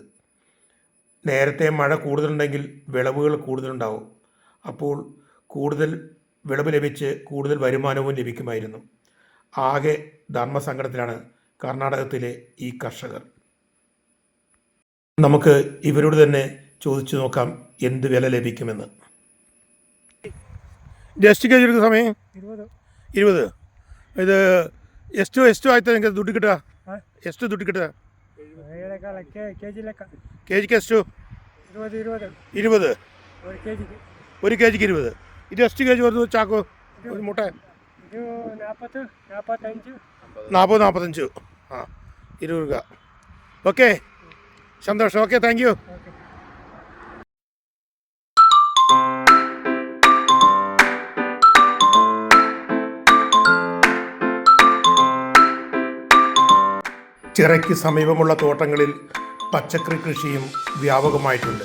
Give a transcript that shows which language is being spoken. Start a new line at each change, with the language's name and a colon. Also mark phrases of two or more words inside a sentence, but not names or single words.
Malayalam: നേരത്തെ മഴ കൂടുതലുണ്ടെങ്കിൽ വിളവുകൾ കൂടുതലുണ്ടാവും. അപ്പോൾ കൂടുതൽ വിളവ് ലഭിച്ച് കൂടുതൽ വരുമാനവും ലഭിക്കുമായിരുന്നു. ആകെ ധർമ്മസങ്കടത്തിലാണ് കർണാടകത്തിലെ ഈ കർഷകർ. നമുക്ക് ഇവരോട് തന്നെ ചോദിച്ചു ನೋക്കാം എന്ത് വില ಲಭಿക്കുമെന്ന്.
Kannada: ಎಷ್ಟು ಕೆ ಜಿ ಇರುತ್ತೆ ಸ್ವಾಮಿ? 20. ಇದು ಎಷ್ಟು ಆಯ್ತು ನಿಮಗೆ ದುಡ್ಡು ಗಿಟ್ಟ? ಎಷ್ಟು ದುಡ್ಡು ಗಿಟ್ಟ? ಕೆ ಜಿಗೆ ಎಷ್ಟು? 20.
Malayalam: ഒരു കെ ജിക്ക് 20. ഇത്
Kannada: ಎಷ್ಟು ಕೆ ಜಿ
Malayalam: വരുന്നു ചാക്കോ ഒരു മുട്ട? 40-45. ആ 20 രൂപ. ഓക്കെ, സന്തോഷം. ഓക്കെ,
English: thank you.
Malayalam: ചിറയ്ക്ക് സമീപമുള്ള തോട്ടങ്ങളിൽ പച്ചക്കറി കൃഷിയും വ്യാപകമായിട്ടുണ്ട്.